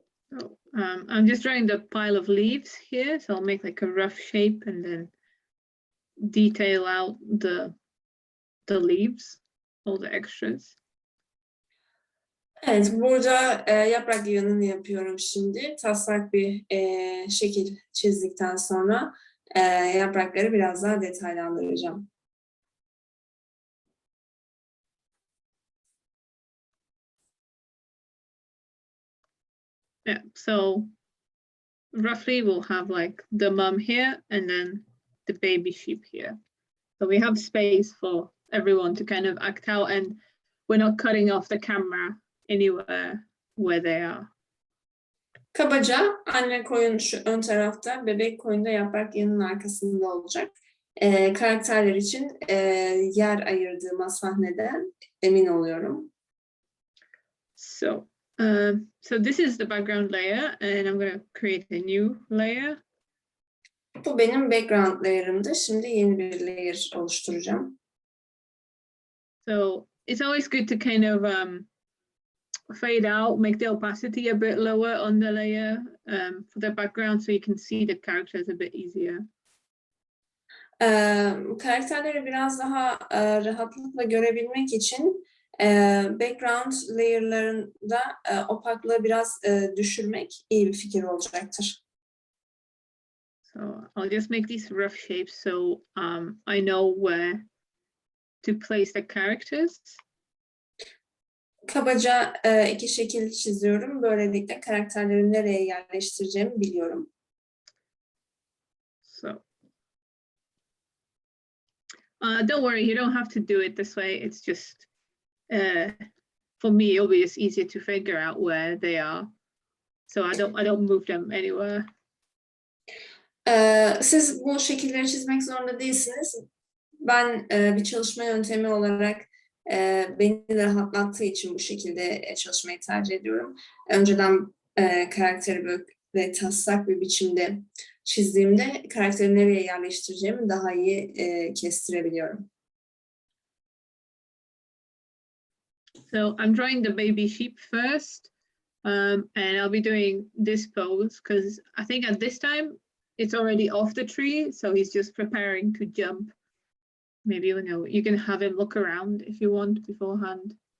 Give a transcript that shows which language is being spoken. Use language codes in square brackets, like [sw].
[en] So I'm just drawing the pile of leaves here. So I'll make like a rough shape and then detail out the leaves, all the extras. [tr] Evet, burada yaprak yığınını yapıyorum şimdi. Taslak bir şekil çizdikten sonra yaprakları biraz daha detaylandıracağım. [en] Yeah, so roughly we'll have like the mum here and then the baby sheep here. So we have space for everyone to kind of act out, and we're not cutting off the camera anywhere where they are. [tr] Kabaca anne koyun şu ön tarafta, bebek koyun da yaprak yığının arkasında olacak. Karakterler için yer ayırdığıma sahneden emin oluyorum. [en] So this is the background layer, and I'm going to create a new layer. [tr] Bu benim background layer'ımdı. Şimdi yeni bir layer oluşturacağım. [en] So it's always good to kind of fade out, make the opacity a bit lower on the layer for the background so you can see the characters a bit easier. [tr] Karakterleri biraz daha rahatlıkla görebilmek için background layer'larında opaklığı biraz düşürmek iyi bir fikir olacaktır. [en] So I'll just make these rough shapes so I know where to place the characters. [tr] Kabaca iki şekil çiziyorum. Böylelikle karakterleri nereye yerleştireceğimi biliyorum. [en] So don't worry, you don't have to do it this way. It's just for me, it'll be just easier to figure out where they are. So I don't move them anywhere. [tr] Siz bu şekilleri çizmek zorunda değilsiniz. Ben bir çalışma yöntemi olarak beni rahatlattığı için bu şekilde çalışmayı tercih ediyorum. Önceden karakteri böyle taslak bir biçimde çizdiğimde karakteri nereye yerleştireceğimi daha iyi kestirebiliyorum. [en] So I'm drawing the baby sheep first, and I'll be doing this pose because I think at this time it's already off the tree, so he's just preparing to jump. Maybe you can have him look around if you want beforehand.